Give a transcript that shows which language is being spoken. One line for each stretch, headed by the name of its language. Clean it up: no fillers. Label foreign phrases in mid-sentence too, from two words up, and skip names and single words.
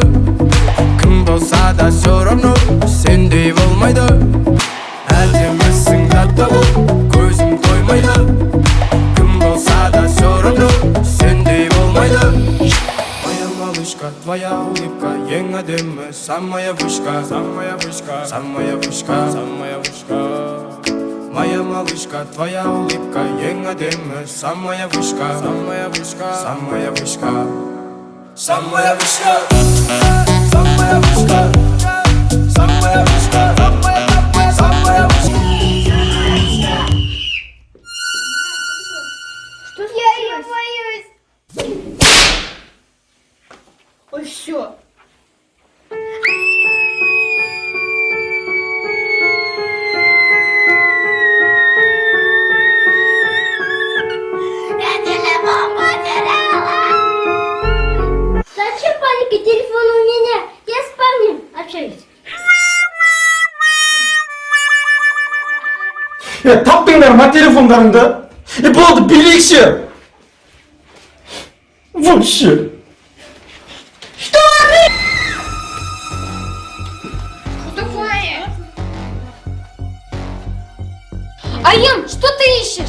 Kazakh: Кім болса да
Russian: все равно
Kazakh: сендей болмайды. Әдемісің даттау, көзім тоймайды. Кім болса да
Russian: все равно
Kazakh: сендей болмайды.
Russian: Моя малышка, твоя улыбка
Kazakh: ең әдемі.
Russian: Самая вышка, самая вышка, самая вышка, самая вышка. Моя малышка, твоя улыбка
Kazakh: ең әдемі.
Russian: Самая вышка, самая вышка, самая вышка, самая вышка, самая вышка, самая вышка, самая вышка. Что я боюсь? Ой, все. Зачем паника? Телефон у меня. Я с парнем общаюсь.
Kazakh: Таптыңдар ма телефондарыңды? Болды, билейікші.
Russian: Вообще. Что такое? Аян, что ты ищешь?